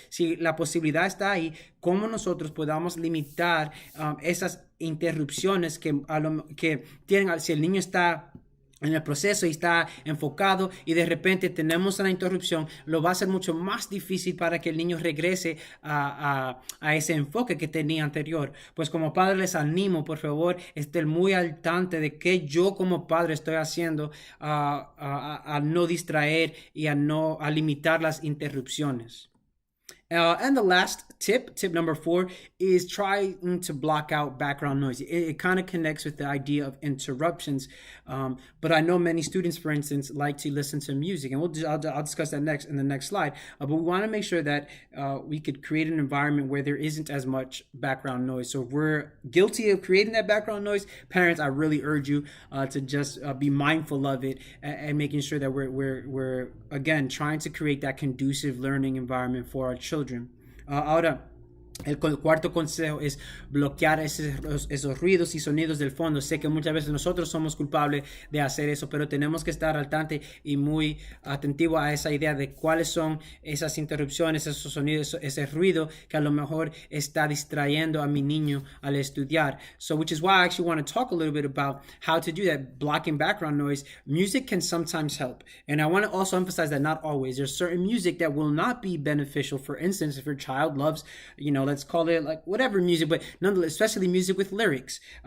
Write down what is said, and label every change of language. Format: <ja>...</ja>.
<es>Si la posibilidad está ahí, cómo nosotros podamos limitar esas interrupciones que tienen, si el niño está en el proceso y está enfocado y de repente tenemos una interrupción, lo va a hacer mucho más difícil para que el niño regrese a ese enfoque que tenía anterior. Pues como padre les animo, por favor, estén muy al tanto de que yo como padre estoy haciendo a no distraer y a limitar las interrupciones.</es> <en>And the last tip number 4, is trying to block out background noise. It kind of connects with the idea of interruptions. But I know many students, for instance, like to listen to music, and I'll discuss that next in the next slide. But we want to make sure that we could create an environment where there isn't as much background noise. So if we're guilty of creating that background noise, parents, I really urge you to just be mindful of it and making sure that we're again trying to create that conducive learning environment for our children.</en> <es>Ahora, el cuarto consejo es bloquear esos ruidos y sonidos del fondo. Sé que muchas veces nosotros somos culpables de hacer eso, pero tenemos que estar al tanto y muy atentivo a esa idea de cuáles son esas interrupciones, esos sonidos, ese ruido que a lo mejor está distrayendo a mi niño al estudiar.</es> <en>So, which is why I actually want to talk a little bit about how to do that, blocking background noise. Music can sometimes help, and I want to also emphasize that not always. There's certain music that will not be beneficial. For instance, if your child loves, let's call it like whatever music, but nonetheless, especially music with lyrics.</en>